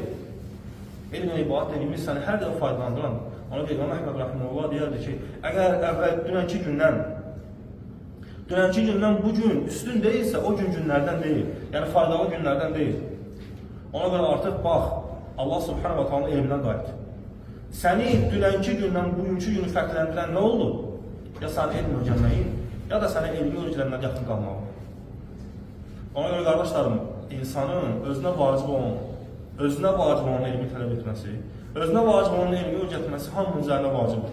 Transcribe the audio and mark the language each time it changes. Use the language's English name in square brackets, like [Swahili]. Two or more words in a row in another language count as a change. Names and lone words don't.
[Azerbaijani] Elmlə ibadət dediyimiz səni hər dəfə faydalandıran. Ona görə İmam Əhməd Rəhiməhullah deyərdi ki, əgər əvvəl dünənki gündən bu gün üstün deyilsə, o günlərdən deyil. Yəni faydalı günlərdən deyil. Ona görə artıq bax, [Arabic] الله سبحانه وتعالى [Azerbaijani] elmindən qayıt. Səni dünənki gündən bugünkü günü fərqləndirən nə oldu? Ya səni elm öyrənməyin, ya da sənə elmi öyrənmədən yaxın qalmağı. Ona görə qardaşlarım, insanın özünə vacib olan elmi tələb etməsi, özünə vacib olan elmi öyrətməsi hamının üzərinə vacibdir.